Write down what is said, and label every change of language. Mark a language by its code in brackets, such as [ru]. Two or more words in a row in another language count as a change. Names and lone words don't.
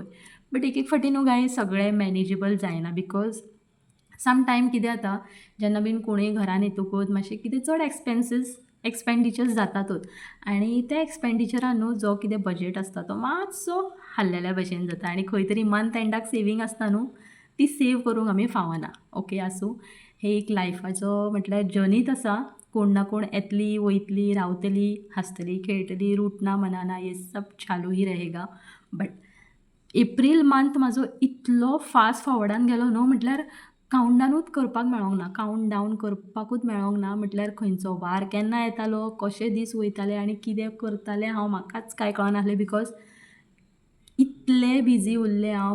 [kok] बट एक एक फावटी न्हू गाय सगळें मॅनेजेबल जायना, [en] because some time [kok] कितें जाता जेन्ना बीन कोणूय घरान येतकूच मातशें कितें चड एक्सपेंडिचर्स जातातूच आनी त्या एक्सपेंडिचरान न्हू जो कितें बजेट आसता तो मातसो हाल्लेल्या भशेन जाता आनी खंय तरी मंथ एंडाक सेवींग आसता न्हू ती सेव करूंक आमी फावना. ओके आसूं हे एक लायफाचो म्हटल्यार जर्नीच आसा. कोण ना कोण येतली, वयतली, रावतली, हसतली, खेळटली, रूटना मनाना, [hi] ये सब चालू ही रहेगा. [en] but April month [kok] म्हाजो इतलो फास्ट फॉवर्डान गेलो न्हू, म्हटल्यार कावंटडावनूच करपाक मेळोंक ना, कावंट डावन करपाकूच मेळोंक ना. म्हटल्यार खंयचो वार केन्ना येतालो, कशे दीस वयताले आनी कितें करतालें हांव म्हाकाच कांय कळनासलें, बिकॉज इतलें बिजी उरलें हांव.